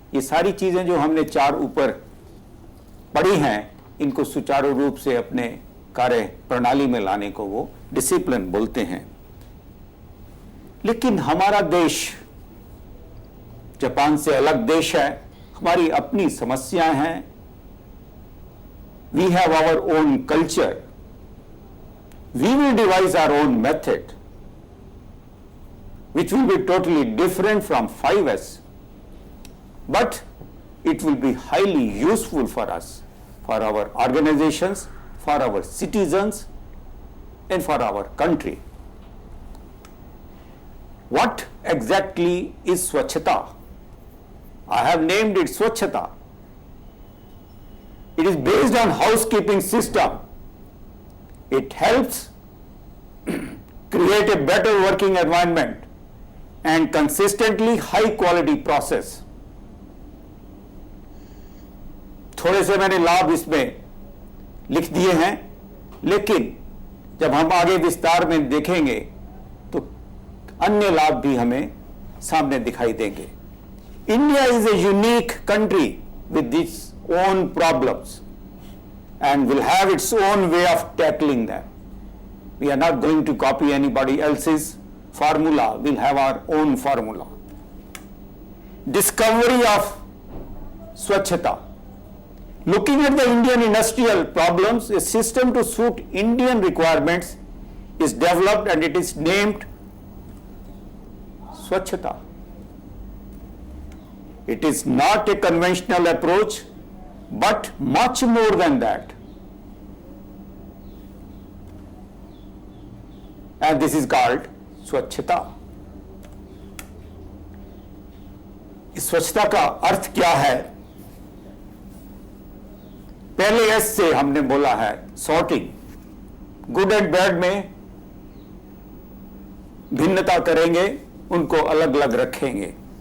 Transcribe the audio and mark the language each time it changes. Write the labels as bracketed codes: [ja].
[hi] ये सारी चीजें जो हमने चार ऊपर पढ़ी हैं इनको सुचारू रूप से अपने कार्य प्रणाली में लाने को वो डिसिप्लिन बोलते हैं। लेकिन हमारा देश जापान से अलग देश है, हमारी अपनी समस्याएं हैं। [en] We have our own culture, we will devise our own method which will be totally different from 5S, but it will be highly useful for us, for our organizations, for our citizens, and for our country. What exactly is Swachhata? I have named it Swachhata. It is based on housekeeping system. It helps create a better working environment and consistently high quality process. [hi] थोड़े से मैंने लाभ इसमें लिख दिए हैं, लेकिन जब हम आगे विस्तार में देखेंगे तो अन्य लाभ भी हमें सामने दिखाई देंगे। [en] India is a unique country with its own problems and will have its own way of tackling them. We are not going to copy anybody else's formula, we'll have our own formula. Discovery of Swachhata. Looking at the Indian industrial problems, a system to suit Indian requirements is developed and it is named Swachhata. It is not a conventional approach, but much more than that. And this is called Swachhata. [hi] इस स्वच्छता का अर्थ क्या है? पहले S से हमने बोला है सॉर्टिंग। [en] good and bad [hi] में भिन्नता करेंगे, उनको अलग अलग रखेंगे।